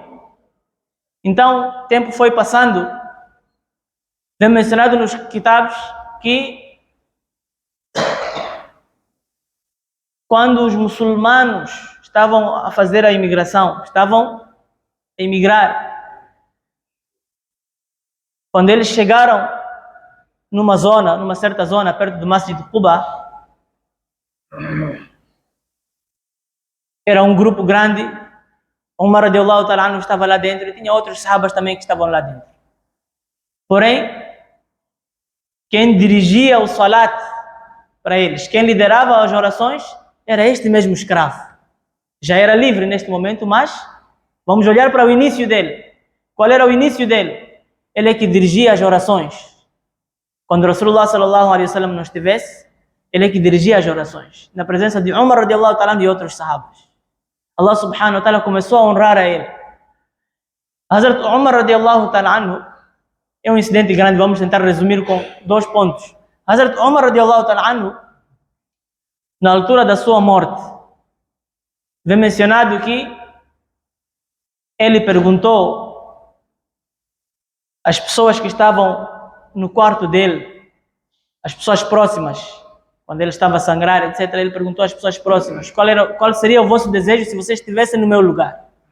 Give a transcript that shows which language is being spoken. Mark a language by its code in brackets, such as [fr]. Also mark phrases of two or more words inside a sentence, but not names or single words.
[pt] Então, o tempo foi passando. Vem mencionado nos kitabs que quando os muçulmanos estavam a fazer a imigração, estavam a emigrar, quando eles chegaram numa certa zona, perto do Masjid de Quba, era um grupo grande, Umar [ar] رضي الله تعالى عنه [pt] estava lá dentro e tinha outros sahabas também que estavam lá dentro. Porém, quem dirigia o salat para eles, quem liderava as orações, era este mesmo escravo. Já era livre neste momento, mas vamos olhar para o início dele. Qual era o início dele? Ele é que dirigia as orações. Quando Rasulullah [ar] صلى الله عليه وسلم [pt] não estivesse, ele é que dirigia as orações, na presença de Umar [ar] رضي الله تعالى [pt] e outros sahabas. Allah [ar] سبحانه وتعالى [pt] começou a honrar a ele. Hazrat Umar [ar] رضي الله تعالى عنه [pt] é um incidente grande, vamos tentar resumir com 2 pontos. Hazrat Umar [ar] رضي الله تعالى عنه, [pt] na altura da sua morte, vem mencionado que ele perguntou as pessoas que estavam no quarto dele, as pessoas próximas, quando ele estava a sangrar, etc., ele perguntou às pessoas próximas, qual seria o vosso desejo se vocês estivessem no meu lugar?